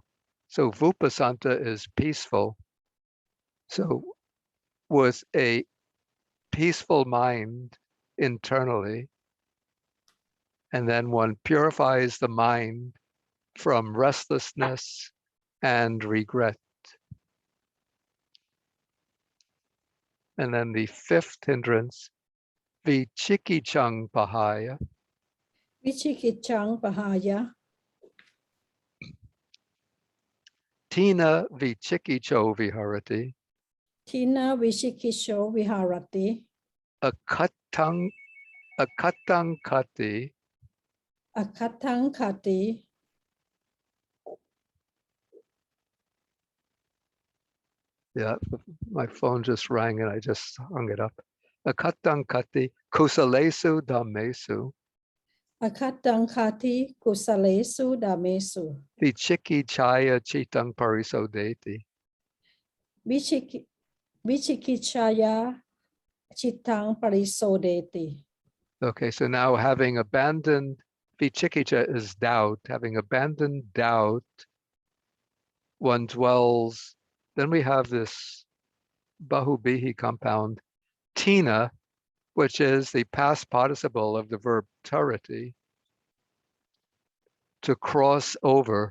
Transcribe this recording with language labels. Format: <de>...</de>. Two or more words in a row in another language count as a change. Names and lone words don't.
<en>So vupasanta is peaceful. So with a peaceful mind internally, and then one purifies the mind from restlessness and regret. And then the fifth hindrance,</en> <pi>vichikichang pahaya. Vichikichang pahaya. Tina vichikicho viharati. Tina vichikisho viharati. Akatang kati. Akatang kati.</pi> <en>Yeah, my phone just rang and I just hung it up.</en> <pi>Akatang kati kusalesu dhamesu. Akatang kati kusalesu damesu. Vichikichaya chitang parisodeti. Vichikichaya chitang parisodeti.</pi> <en>Okay, so now having abandoned, vichikicha is doubt. Having abandoned doubt, one dwells. Then we have this bahubihi compound, tina, which is the past participle of the verb turity, to cross over.</en>